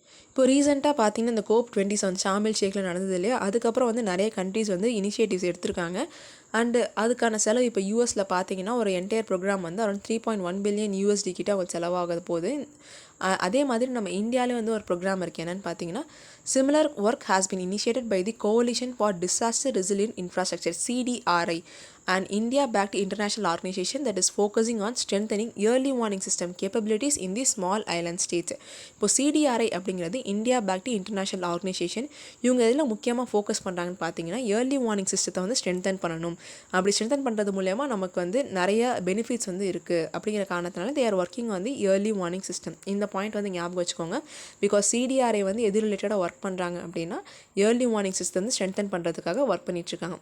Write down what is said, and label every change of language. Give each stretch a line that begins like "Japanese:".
Tamil: இப்போ ரீசெண்டாக பார்த்தீங்கன்னா இந்த COP27 ஷார்ம் ஷேக்கில் நடந்தது இல்லையா, அதுக்கப்புறம் வந்து நிறைய கண்ட்ரிஸ் வந்து இனிஷியேட்டிவ்ஸ் எடுத்திருக்காங்க. அண்டு அதுக்கான செலவு இப்போ யூஎஸில் பார்த்தீங்கன்னா ஒரு என்டையர் ப்ரோக்ராம் வந்து அரௌண்ட் $3.1 பில்லியன் கிட்ட அவங்க செலவாக போகுது. அதே மாதிரி நம்ம இந்தியாவிலே வந்து ஒரு ப்ரோக்ராம் இருக்குது. என்னென்னு பார்த்தீங்கன்னா
English: Similar work has been initiated by the coalition for disaster resilient infrastructure CDRI, an India-backed international organization that is focusing on strengthening early warning system capabilities in the small island states. இப்போ CDRI அப்படிங்கிறது India-backed international organization.
Tamil: இவங்க இதில் முக்கியமாக focus பண்ணுறாங்கன்னு பார்த்தீங்கன்னா early warning சிஸ்டத்தை வந்து strengthen பண்ணணும். அப்படி ஸ்ட்ரென்தன் பண்ணுறது மூலயமா நமக்கு வந்து நிறைய பெனிஃபிட்ஸ் வந்து இருக்குது அப்படிங்கிற காரணத்தினால
English: they are working on the early warning system.
Tamil: இந்த பாயிண்ட் வந்து ஞாபகம் வச்சுக்கோங்க. பிகாஸ் CDRI வந்து எது ரிலேட்டடாக ஒர்க் பண்ணுறாங்க அப்படின்னா ஏர்லி வார்னிங் சிஸ்டம் வந்து ஸ்ட்ரென்தன் பண்ணுறதுக்காக ஒர்க் பண்ணிட்டுருக்காங்க.